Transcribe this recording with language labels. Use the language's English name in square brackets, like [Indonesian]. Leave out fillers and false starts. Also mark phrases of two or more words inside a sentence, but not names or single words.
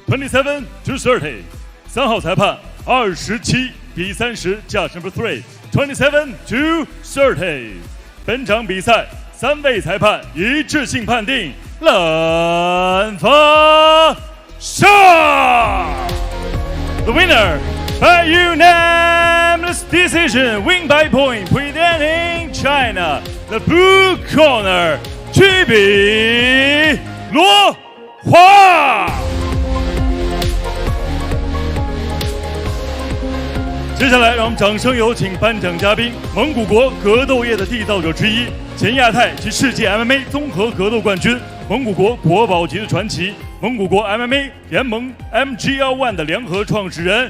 [Chinese] 27-30；3 号裁判27比30 ， [English] Judge number 3 27-30。 [Chinese] 本场比赛3位裁判一致性判定蓝方胜。 [English] The winner by unanimous decision, win by point, presenting China, the blue corner, [Chinese] 区比罗华。接下来，让我们掌声有请颁奖嘉宾，蒙古国格斗业的缔造者之一，前亚太及世界 MMA 综合格斗冠军，蒙古国国宝级的传奇，蒙古国 MMA 联盟 MGL1 的联合创始人。